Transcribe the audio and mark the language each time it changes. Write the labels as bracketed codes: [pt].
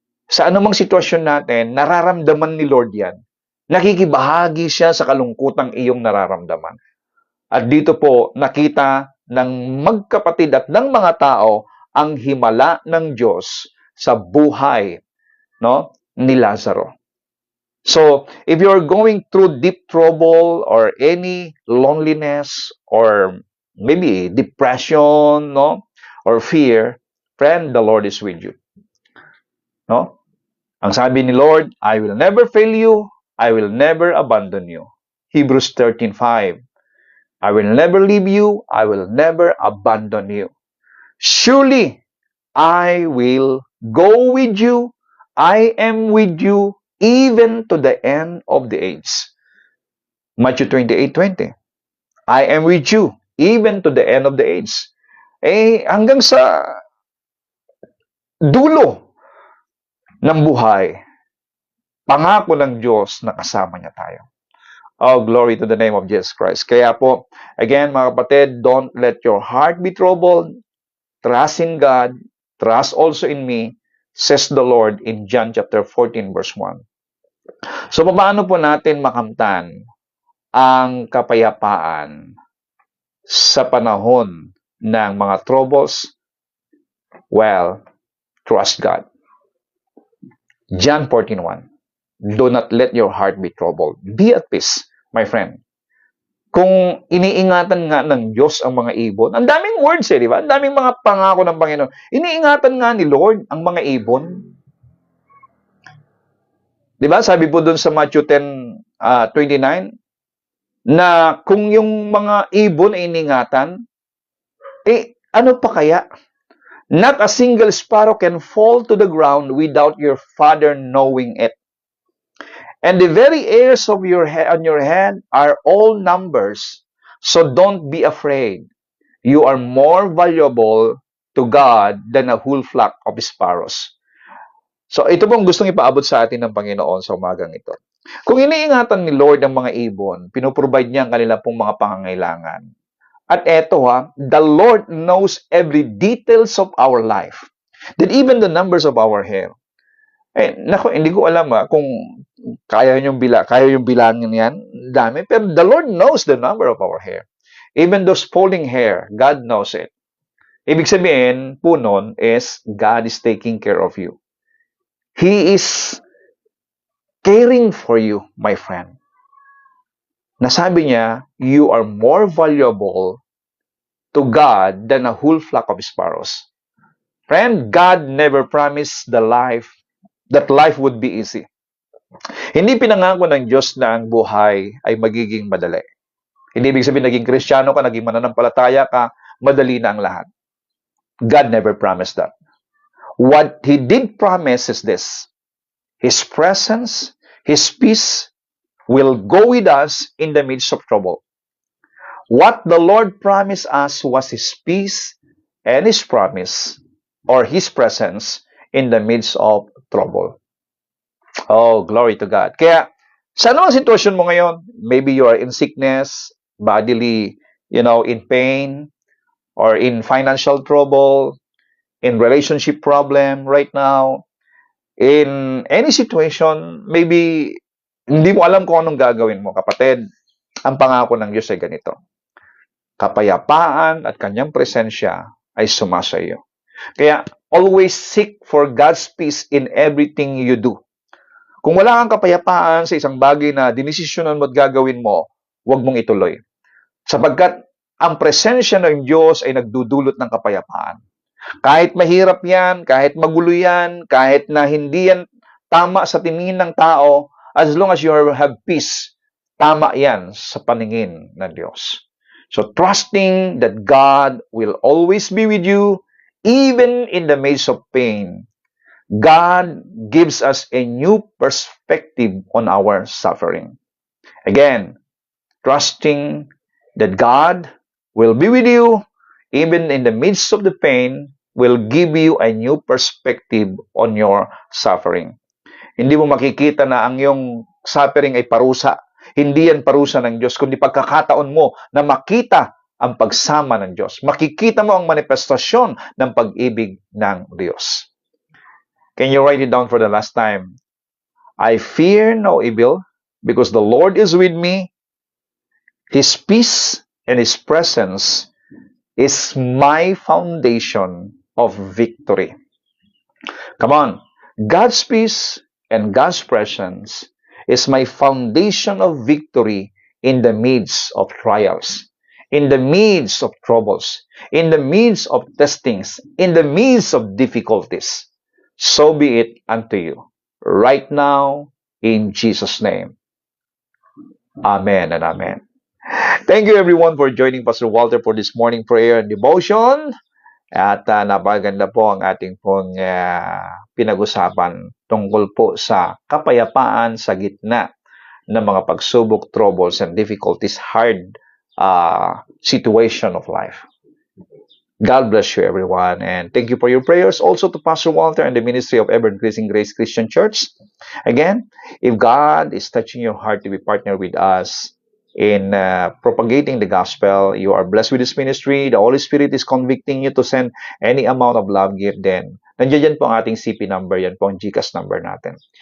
[tl] Sa anumang sitwasyon natin, nararamdaman ni Lord yan. Nakikibahagi siya sa kalungkutang iyong nararamdaman. At dito po, nakita ng magkapatid at ng mga tao ang himala ng Diyos sa buhay, no, ni Lazaro. [en] So, if you're going through deep trouble or any loneliness or maybe depression, no, or fear, friend, the Lord is with you. No? [tl] Ang sabi ni Lord, [en] I will never fail you, I will never abandon you. Hebrews 13:5. I will never leave you, I will never abandon you. Surely, I will go with you, I am with you, even to the end of the age. Matthew 28:20. I am with you, even to the end of the age. [tl] Hanggang sa dulo ng buhay, pangako ng Diyos na kasama niya tayo. [en] Oh, glory to the name of Jesus Christ. [tl] Kaya po, [en] again, [tl] mga kapatid, [en] don't let your heart be troubled. Trust in God. Trust also in me, says the Lord in John chapter 14, verse 1. [tl] So, paano po natin makamtan ang kapayapaan sa panahon ng mga troubles? [en] Well, trust God. John 14:1. Do not let your heart be troubled. Be at peace, my friend. [tl] Kung iniingatan nga ng Diyos ang mga ibon, ang daming words di ba? Ang daming mga pangako ng Panginoon. Iniingatan nga ni Lord ang mga ibon. Di ba? Sabi po doon sa Matthew 10:29, na kung yung mga ibon ay iningatan, ano pa kaya? [en] Not a single sparrow can fall to the ground without your Father knowing it. And the very hairs of on your head are all numbers. So don't be afraid. You are more valuable to God than a whole flock of sparrows. [tl] So ito pong gustong ipaabot sa atin ng Panginoon sa umagang ito. Kung iniingatan ni Lord ang mga ibon, pinoprovide niya ang kanilang pong mga pangangailangan. At eto [en] the Lord knows every details of our life. That even the numbers of our hair. [tl] Nako, hindi ko alam kung kaya yung bilangin yan, dami. Pero [en] the Lord knows the number of our hair. Even those falling hair, God knows it. [tl] Ibig sabihin po nun [en] is God is taking care of you. He is caring for you, my friend. [tl] Nasabi niya, [en] you are more valuable to God than a whole flock of sparrows. Friend, God never promised that life would be easy. [tl] Hindi pinangako ng Diyos na ang buhay ay magiging madali. Hindi ibig sabihin naging Kristiyano ka, naging mananampalataya ka, madali na ang lahat. [en] God never promised that. What He did promise is this. His presence, His peace will go with us in the midst of trouble. What the Lord promised us was His peace and His promise or His presence in the midst of trouble. Oh, glory to God. [tl] Kaya, sa anong sitwasyon mo ngayon? [en] Maybe you are in sickness, bodily, in pain, or in financial trouble. in relationship problem right now, in any situation, maybe [tl] hindi mo alam kung anong gagawin mo, kapatid. Ang pangako ng Diyos ay ganito: kapayapaan at kanyang presensya ay sumasa iyo. [en] Kaya, always seek for God's peace in everything you do. [tl] Kung wala kang kapayapaan sa isang bagay na dinesisyonan mo at gagawin mo, huwag mong ituloy. Sapagkat ang presensya ng Diyos ay nagdudulot ng kapayapaan. Kahit mahirap yan, kahit magulo yan, kahit na hindi yan tama sa tingin ng tao, [en] as long as you have peace, [tl] tama yan sa paningin ng Diyos. [en] So, trusting that God will always be with you, even in the midst of pain, God gives us a new perspective on our suffering. Again, trusting that God will be with you, even in the midst of the pain, will give you a new perspective on your suffering. Hindi mo makikita na ang iyong suffering ay parusa. Hindi yan parusa ng Diyos, kundi pagkakataon mo na makita ang pagsama ng Diyos. Makikita mo ang manifestasyon ng pag-ibig ng Diyos. Can you write it down for the last time? I fear no evil, because the Lord is with me. His peace and His presence is my foundation of victory. Come on. God's peace and God's presence is my foundation of victory in the midst of trials, in the midst of troubles, in the midst of testings, in the midst of difficulties. So be it unto you, right now, in Jesus' name. Amen and amen. Thank you everyone for joining Pastor Walter for this morning prayer and devotion. [tl] At napaganda po ang ating pong pinag-usapan tungkol po sa kapayapaan sa gitna ng mga pagsubok, [en] troubles, and difficulties, hard situation of life. God bless you, everyone. And thank you for your prayers. Also to Pastor Walter and the ministry of Ever-Increasing Grace Christian Church. Again, if God is touching your heart to be partner with us in propagating the gospel, you are blessed with this ministry, the Holy Spirit is convicting you to send any amount of love gift, then [tl] nandiyan po ang ating CP number, yan po ang GCash number natin.